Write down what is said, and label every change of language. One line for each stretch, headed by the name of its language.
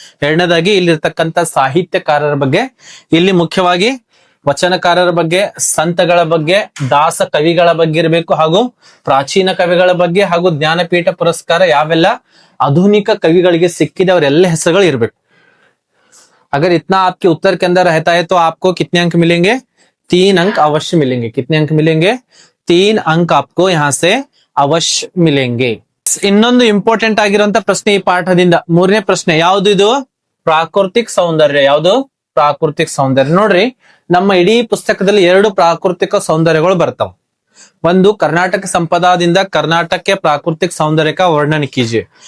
Kannada: ಎರಡನೇದಾಗಿ ಇಲ್ಲಿರ್ತಕ್ಕಂಥ ಸಾಹಿತ್ಯಕಾರರ ಬಗ್ಗೆ, ಇಲ್ಲಿ ಮುಖ್ಯವಾಗಿ ವಚನಕಾರರ ಬಗ್ಗೆ, ಸಂತಗಳ ಬಗ್ಗೆ, ದಾಸ ಕವಿಗಳ ಬಗ್ಗೆ ಇರಬೇಕು, ಹಾಗೂ ಪ್ರಾಚೀನ ಕವಿಗಳ ಬಗ್ಗೆ, ಹಾಗೂ ಜ್ಞಾನಪೀಠ ಪುರಸ್ಕಾರ ಯಾವೆಲ್ಲ ಆಧುನಿಕ ಕವಿಗಳಿಗೆ ಸಿಕ್ಕಿದೆ ಅವರೆಲ್ಲ ಹೆಸರುಗಳು ಇರಬೇಕು.
Hindi: अगर इतना आपके उत्तर के अंदर रहता है तो आपको कितने अंक मिलेंगे? 3 अंक अवश्य मिलेंगे. कितने अंक मिलेंगे? 3 अंक आपको यहाँ से अवश्य मिलेंगे.
Kannada: ಇನ್ನೊಂದು ಇಂಪಾರ್ಟೆಂಟ್ ಆಗಿರುವಂತ ಪ್ರಶ್ನೆ ಈ ಪಾಠದಿಂದ, ಮೂರನೇ ಪ್ರಶ್ನೆ ಯಾವ್ದು? ಇದು ಪ್ರಾಕೃತಿಕ ಸೌಂದರ್ಯ. ಯಾವ್ದು? ಪ್ರಾಕೃತಿಕ ಸೌಂದರ್ಯ. ನೋಡ್ರಿ, ನಮ್ಮ ಇಡೀ ಪುಸ್ತಕದಲ್ಲಿ 2 ಪ್ರಾಕೃತಿಕ ಸೌಂದರ್ಯಗಳು ಬರ್ತಾವ. ಒಂದು ಕರ್ನಾಟಕ ಸಂಪದಾದಿಂದ ಕರ್ನಾಟಕ ಪ್ರಾಕೃತಿಕ ಸೌಂದರ್ಯ
Hindi: का वर्णन कीजिए.